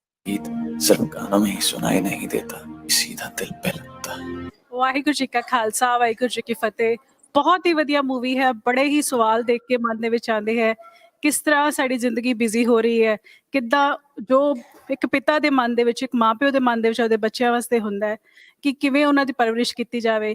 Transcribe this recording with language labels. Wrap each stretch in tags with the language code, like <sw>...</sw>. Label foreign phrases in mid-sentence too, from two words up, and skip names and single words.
<hi>गीत सिर्फ गानों में ही सुनाई नहीं देता, सीधा दिल पे लगता है।</hi> <pa>ਵਾਹਿਗੁਰੂ ਜੀ ਕਾ ਖਾਲਸਾ ਵਾਹਿਗੁਰੂ ਜੀ ਕੀ ਫਤਿਹ। ਬਹੁਤ ਹੀ ਵਧੀਆ ਮੂਵੀ ਹੈ। ਬੜੇ ਹੀ ਸਵਾਲ ਦੇਖ ਕੇ ਮਨ ਦੇ ਵਿੱਚ ਆਉਂਦੇ ਹੈ, ਕਿਸ ਤਰ੍ਹਾਂ ਸਾਡੀ ਜ਼ਿੰਦਗੀ ਬਿਜ਼ੀ ਹੋ ਰਹੀ ਹੈ, ਕਿੱਦਾਂ ਜੋ ਇੱਕ ਪਿਤਾ ਦੇ ਮਨ ਦੇ ਵਿੱਚ, ਇੱਕ ਮਾਂ ਪਿਓ ਦੇ ਮਨ ਦੇ ਵਿੱਚ ਉਹਦੇ ਬੱਚਿਆਂ ਵਾਸਤੇ ਹੁੰਦਾ ਹੈ ਕਿ ਕਿਵੇਂ ਉਹਨਾਂ ਦੀ ਪਰਵਰਿਸ਼ ਕੀਤੀ ਜਾਵੇ।</pa>